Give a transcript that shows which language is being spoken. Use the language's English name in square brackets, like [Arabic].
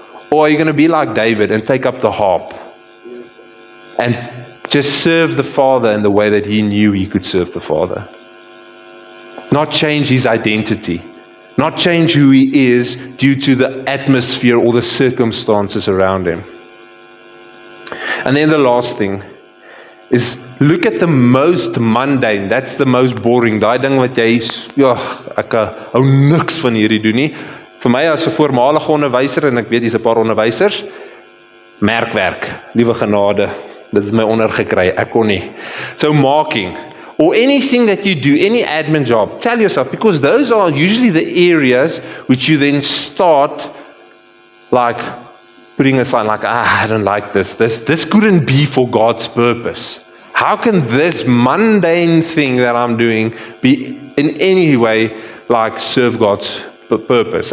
[English] Or are you going to be like David and take up the harp and just serve the Father in the way that he knew he could serve the Father? not change his identity, not change who he is due to the atmosphere or the circumstances around him. And then the last thing is look at the most mundane. That's the most boring. [Afrikaans] Daai ding wat jy, ek hou niks van hierdie doen nie. Vir my as 'n voormalige onderwyser, en ek weet hier's 'n paar onderwysers, merkwerk, liewe genade, dit is my ondergekry, ek kon nie. [English] So marking, or anything that you do, any admin job, tell yourself, because those are usually the areas which you then start like putting aside, like, I don't like this couldn't be for God's purpose. How can this mundane thing that I'm doing be in any way like serve God's purpose?